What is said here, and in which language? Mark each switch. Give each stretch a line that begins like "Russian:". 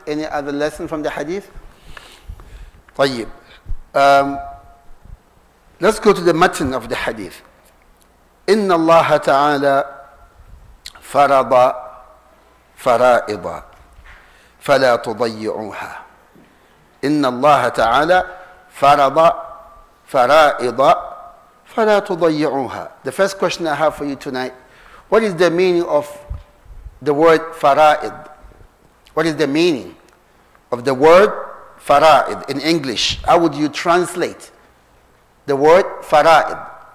English: Any other lesson from the hadith?
Arabic: طيب.
English: Let's go to the matan of the hadith.
Arabic: إن الله تعالى فرض فرائض فلا تضيعوها. إن الله تعالى فرض فرائض فلا تضيعوها.
English: The first question I have for you tonight, what is the meaning of the word fara'id? What is the meaning of the word fara'id in English? How would you translate the word fara'id?